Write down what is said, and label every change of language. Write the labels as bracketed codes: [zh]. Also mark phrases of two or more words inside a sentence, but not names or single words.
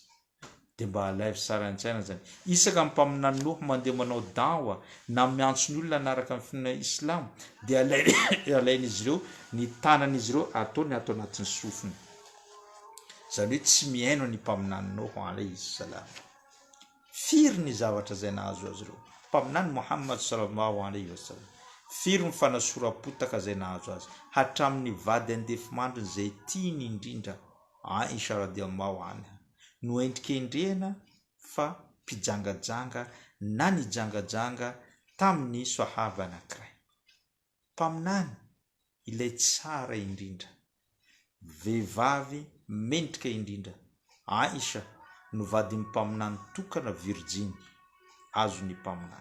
[mg] Dia mba alaivo sara an-tsaina zany. Isaka ny mpaminany Noa mandeha manao dawa na miantso ny olona nanaraka ny finoana islam dia alain'izy ireo, ny tanan'izy ireo ataony ato anatin'ny sofiny. Zany hoe tsy miaino ny mpaminany Noa [ar] عليه السلام. [mg] Firy ny zavatra izay nahazo azy ireo. [ar] Mpaminany Muhammad صلى الله عليه وسلم, [mg] firy ny fanasorapotaka izay nahazo azy, hatramin'ny vady andefimandriny izay tiany indrindra Aisha [ar] رضي الله عنها, [mg] no endrikendrehana fa mpijangajanga na nijangajanga tamin'ny sahaba anankiray. Mpaminany ilay tsara indrindra, vehivavy mendrika indrindra. Aisha no vadin'ny mpaminany tokana virjiny, azo ny mpaminany.